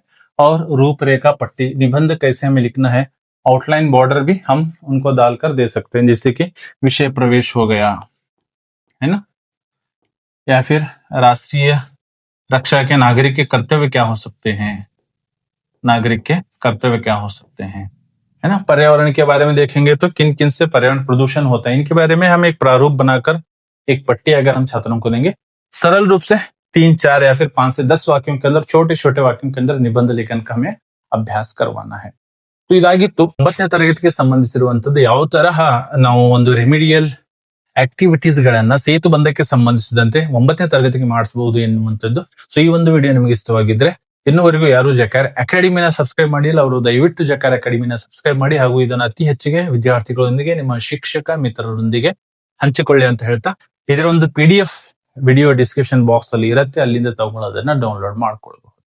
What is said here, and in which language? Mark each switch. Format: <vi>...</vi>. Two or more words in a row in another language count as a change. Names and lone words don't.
<hi>और रूपरेखा पट्टी, निबंध कैसे हमें लिखना है,</hi> <en>outline border</en> <hi>भी हम उनको डालकर दे सकते हैं, जैसे कि विषय प्रवेश हो गया है ना, या फिर राष्ट्रीय रक्षा के नागरिक के कर्तव्य क्या हो सकते हैं, नागरिक के कर्तव्य क्या हो सकते हैं, है ना। पर्यावरण के बारे में देखेंगे तो किन किन से पर्यावरण प्रदूषण होता है, इनके बारे में हम एक प्रारूप बनाकर एक पट्टी अगर हम छात्रों को देंगे, सरल रूप से 3-4 या फिर 5 से 10 वाक्यों के अंदर, छोटे छोटे वाक्यों के अंदर निबंध लेखन का हमें अभ्यास करवाना है।</hi> <kn>तो ಇದಾಗಿತ್ತು 9ನೇ ತರಗತಿಗೆ ಸಂಬಂಧಿಸಿರುವಂತದ್ದು ಯಾವ ತರಹ ನಾವು ಒಂದು</kn> <en>remedial activities</en> <kn>ಗಳನ್ನ ಸೇತುಬಂಧಕ್ಕೆ ಸಂಬಂಧಿಸಿದಂತೆ 9ನೇ ತರಗತಿಗೆ ಮಾಡಿಸಬಹುದು ಎನ್ನುವಂಥದ್ದು। ಸೊ ಈ ಒಂದು ವಿಡಿಯೋ ನಿಮಗೆ ಇಷ್ಟವಾಗಿದ್ರೆ, ಇನ್ನುವರೆಗೂ ಯಾರು ಜಕಾರ್ ಅಕಾಡೆಮಿನ ಸಬ್ಸ್ಕ್ರೈಬ್ ಮಾಡಿಲ್ಲ ಅವರು ದಯವಿಟ್ಟು ಜಕಾರ್ ಅಕಾಡೆಮಿನ ಸಬ್ಸ್ಕ್ರೈಬ್ ಮಾಡಿ, ಹಾಗೂ ಇದನ್ನು ಅತಿ ಹೆಚ್ಚಿಗೆ ವಿದ್ಯಾರ್ಥಿಗಳೊಂದಿಗೆ, ನಿಮ್ಮ ಶಿಕ್ಷಕ ಮಿತ್ರರೊಂದಿಗೆ ಹಂಚಿಕೊಳ್ಳಿ ಅಂತ ಹೇಳ್ತಾ, ಇದರ ಒಂದು</kn> <en>PDF video description box</en> <kn>ಅಲ್ಲಿ ಇರುತ್ತೆ, ಅಲ್ಲಿಂದ ತಗೊಂಡು ಅದನ್ನ ಡೌನ್ಲೋಡ್ ಮಾಡ್ಕೊಳ್ಬಹುದು।</kn>